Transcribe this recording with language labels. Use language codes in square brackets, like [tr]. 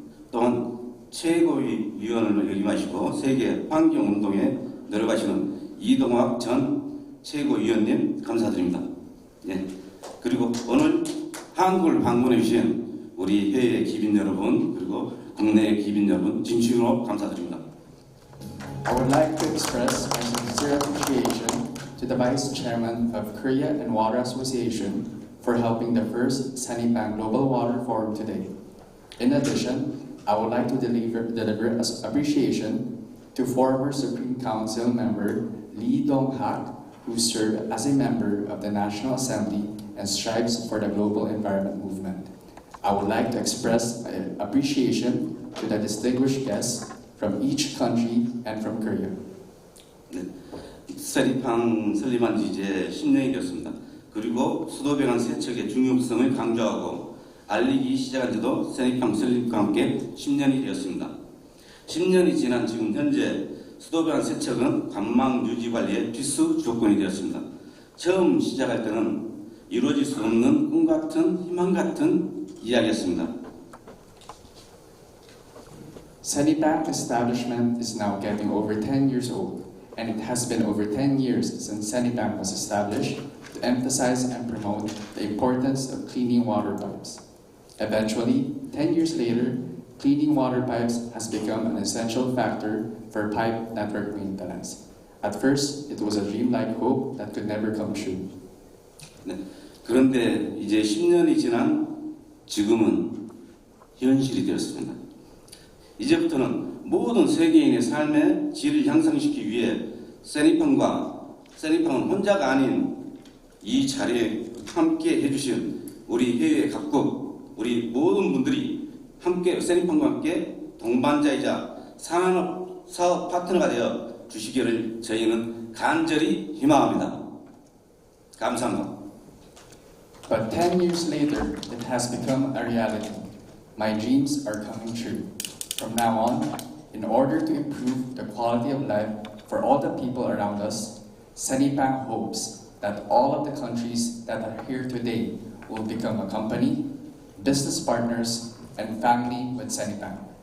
[ko] 또한 최고위원을 역임하시고 세계 환경운동에 노력하시는 이동학 전 최고위원님 감사드립니다. 예. 그리고 오늘 한국을 방문해 주신 우리 해외 기빈 여러분 그리고 국내 기빈 여러분 진심으로 감사드립니다. [en] I would like to express my sincere appreciation to the Vice Chairman of Korea and Water Association for helping the first Ssenypang Global Water Forum today. In addition, I would like to deliver appreciation to former Supreme Council member Lee Dong-hak, who served as a member of the National Assembly and strives for the global environment movement. I would like to express appreciation to the distinguished guests from each country and from Korea. [ko] 네, Ssenypang 설립한 지 이제 10년이 되었습니다. 그리고 수도배관 세척의 중요성을 강조하고 알리기 시작한 지도 세니팡 설립과 함께 10년이 되었습니다. 10년이 지난 지금 현재 수도관 세척은 관망 유지 관리의 필수 조건이 되었습니다. 처음 시작할 때는 이루어질 수 없는 꿈 같은 희망 같은 이야기였습니다. [en] Ssenypang establishment is now getting over 10 years old, and it has been over 10 years since Ssenypang was established to emphasize and promote the importance of cleaning water pipes. Eventually, 10 years later, cleaning water pipes has become an essential factor for pipe network maintenance. At first, it was a dreamlike hope that could never come true. [ko] 네, 그런데 이제 10년이 지난 지금은 현실이 되었습니다. 이제부터는 모든 세계인의 삶의 질을 향상시키기 위해 세니팡은 혼자가 아닌 이 자리에 함께 해주신 우리 해외 각국, 우리 모든 분들이 함께 세니팡과 함께 동반자이자 사업 파트너가 되어 주시기를 저희는 간절히 희망합니다. 감사합니다. [en] But 10 years later, it has become a reality. My dreams are coming true. From now on, in order to improve the quality of life for all the people around us, Ssenypang hopes that all of the countries that are here today will become a company, business partners, and family with Ssenypang.